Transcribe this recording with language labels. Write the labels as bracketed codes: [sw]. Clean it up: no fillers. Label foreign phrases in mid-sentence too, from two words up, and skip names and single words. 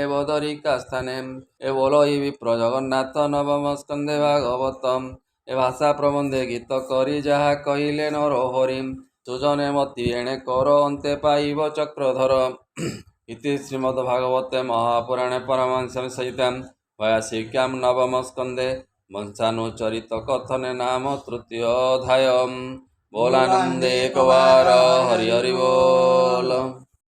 [or] ବଦରିକା ସ୍ଥାନେ ଏ ବୋଲଇ ବିପ୍ର ଜଗନ୍ନାଥ ନବମ ସ୍କନ୍ଧେ ଭାଗବତମ୍ ଏ ଭାଷା ପ୍ରବନ୍ଧେ ଗୀତ କରି ଯାହା କହିଲେ ନର ହରି ସୁଜନେ ମତି ଏଣେ କର ଅନ୍ତେ ପାଇବ ଚକ୍ରଧର [sa] ଇତି ଶ୍ରୀମଦ୍ଭାଗବତେ ମହାପୁରାଣେ ପରମହଂସ ସହିତାମ୍ ଭୟାସିକ୍ୟାମ୍ ନବମ ସ୍କନ୍ଧେ वंशानुचरित कथने नाम तृतीय अध्याय [or] ବୋଲାନନ୍ଦେ ଏକବାର ହରି ହରି ବୋଲ।